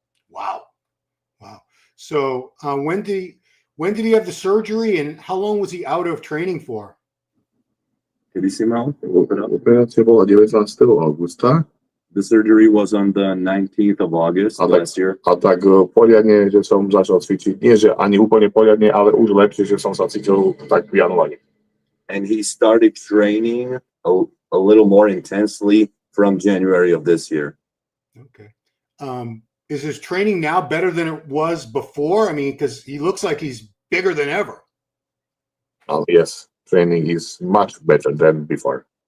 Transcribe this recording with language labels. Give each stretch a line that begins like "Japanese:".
English: Wow. So when did he have the surgery and how long was he out of training for?
Slovak: Operácia bola 19. augusta.
English: The surgery was on the 19th of August last year.
Slovak: A tak poriadne, že som začal cvičiť. Nie, že ani úplne poriadne, ale už lepšie, že som sa cítil tak v januári.
English: And he started training a little more intensely from January of this year. Okay. Is his training now better than it was before? I mean, because he looks like he's bigger than ever. Yes, training is much better than before.